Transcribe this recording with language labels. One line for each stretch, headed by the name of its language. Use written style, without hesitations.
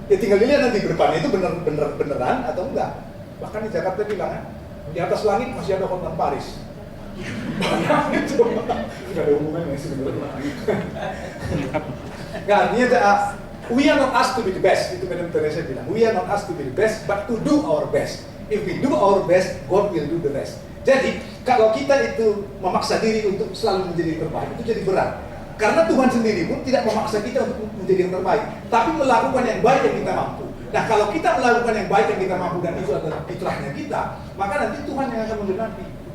Indonesian: Ya tinggal dilihat nanti ke depannya itu beneran atau enggak. Bahkan di Jakarta bilang di atas langit masih ada Hotman Paris. Nggak ada hubungannya sebenarnya. Nggak, artinya
English: we are not asked to be the best.
Indonesian: Itu Madam Teresa bilang.
English: We are not asked to be the best, but to do our best. If we do our best, God will do the rest.
Indonesian: Jadi kalau kita itu memaksa diri untuk selalu menjadi terbaik, itu jadi berat. Karena Tuhan sendiri pun tidak memaksa kita untuk menjadi yang terbaik, tapi melakukan yang baik yang kita mampu. Nah kalau kita melakukan yang baik yang kita mampu dan itu adalah fitrahnya kita, maka nanti Tuhan yang akan menggenapi.